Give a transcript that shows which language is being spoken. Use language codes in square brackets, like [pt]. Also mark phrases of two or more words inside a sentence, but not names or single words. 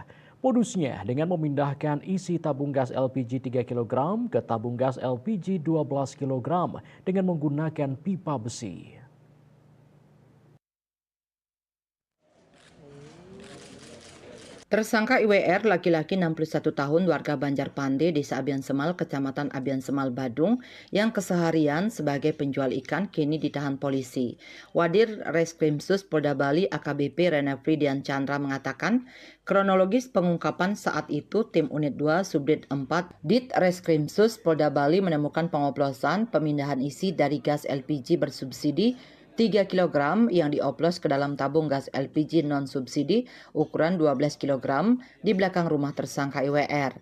[id] Modusnya dengan memindahkan isi tabung gas LPG 3 kg ke tabung gas LPG 12 kg dengan menggunakan pipa besi. Tersangka IWR laki-laki 61 tahun warga Banjarpande, Desa Abian Semal, Kecamatan Abian Semal, Badung, yang keseharian sebagai penjual ikan kini ditahan polisi. Wadir Reskrimsus Polda Bali AKBP Renefri Dian Chandra mengatakan, kronologis pengungkapan saat itu tim Unit 2 Subdit 4 Dit Reskrimsus Polda Bali menemukan pengoplosan pemindahan isi dari gas LPG bersubsidi 3 kg yang dioplos ke dalam tabung gas LPG non-subsidi ukuran 12 kg di belakang rumah tersangka IWR.